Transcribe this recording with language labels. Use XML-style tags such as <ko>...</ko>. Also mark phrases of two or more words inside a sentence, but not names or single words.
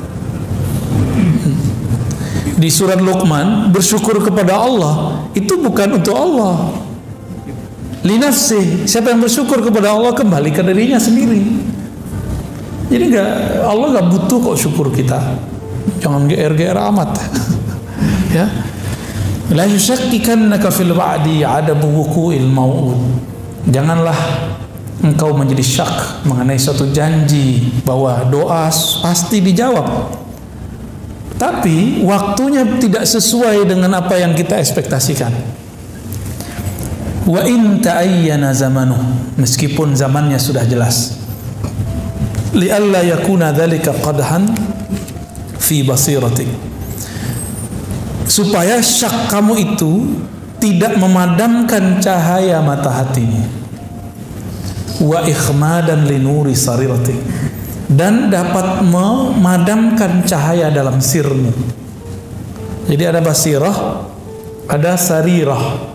<id>Di surat Luqman, bersyukur kepada Allah itu bukan untuk Allah. Linafsih, siapa yang bersyukur kepada Allah kembali ke dirinya sendiri. Jadi Allah nggak butuh kok syukur kita. Jangan GR amat. Ya.</id> <ar>لا يشككنك في الوعد عدم وقوع الموعود.</ar> <id>Janganlah engkau menjadi syak mengenai suatu janji bahwa doa pasti dijawab. Tapi waktunya tidak sesuai dengan apa yang kita ekspektasikan.</id> <ar>وإن تعين زمنه,</ar> <id>meskipun zamannya sudah jelas.</id> <ar>لئلا يكون ذلك قدحا في بصيرتك.</ar> <id>Supaya syak kamu itu tidak memadamkan cahaya mata hatimu.</id> <ar>وإخمادا لنور سريرتك,</ar> <id>dan dapat memadamkan cahaya dalam sirmu. Jadi ada basirah, ada sarirah.</id>